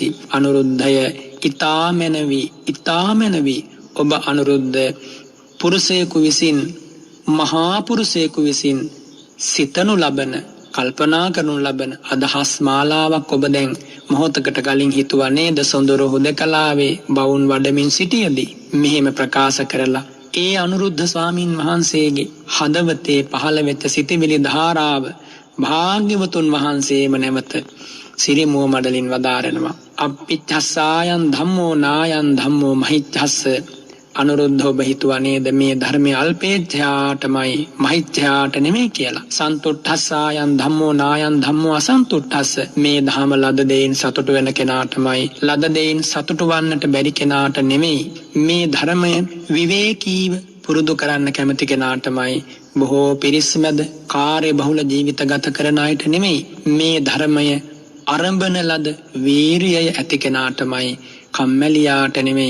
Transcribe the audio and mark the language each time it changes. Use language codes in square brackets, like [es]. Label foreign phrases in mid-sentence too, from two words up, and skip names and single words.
[si] අනුරුද්ධය ඉතාමැනවි ඔබ අනුරුද්ධ පුරුෂයෙකු විසින් මහා පුරුෂයෙකු විසින් සිතනු ලබන කල්පනා කරනු ලබන අදහස් මාලාවක් ඔබ දැන් මොහොතකට කලින් හිතුවා නේද? සොඳුරු හුදකලාවේ බවුන් වඩමින් සිටියදී මෙහෙම ප්‍රකාශ කරලා ඒ අනුරුද්ධ ස්වාමින් වහන්සේගේ හදවතේ පහළ වෙච්ච සිතිවිලි ධාරාව භාග්‍යවතුන් වහන්සේම නැවත සිරිමුව මඩලින් වදාරනවා. [pi] අප්පිච්ඡස්සායන් ධම්මෝ නායන් ධම්මෝ මහිච්ඡස්ස. [si] අනුරුද්ධ ඔබ හිතුවා නේද මේ ධර්මයේ අල්පේච්ඡයාටමයි මහිච්ඡයාට නෙමෙයි කියලා. [pi] සන්තුට්ඨස්සායන් ධම්මෝ නායන් ධම්මෝ අසන්තුට්ඨස්ස. [si] මේ ධම ලද දෙයින් සතුටු වෙන කෙනාටමයි ලද දෙයින් සතුටු වන්නට බැරි කෙනාට නෙමෙයි. මේ ධර්මය විවේකීව පුරුදු කරන්න කැමති කෙනාටමයි බොහෝ පිරිස් මැද කාර්ය බහුල ජීවිත ගත කරන අයට නෙමෙයි. මේ ධර්මය අරඹන ලද වීරියය ඇති කෙනාටමයි කම්මැලියාට නෙමෙයි.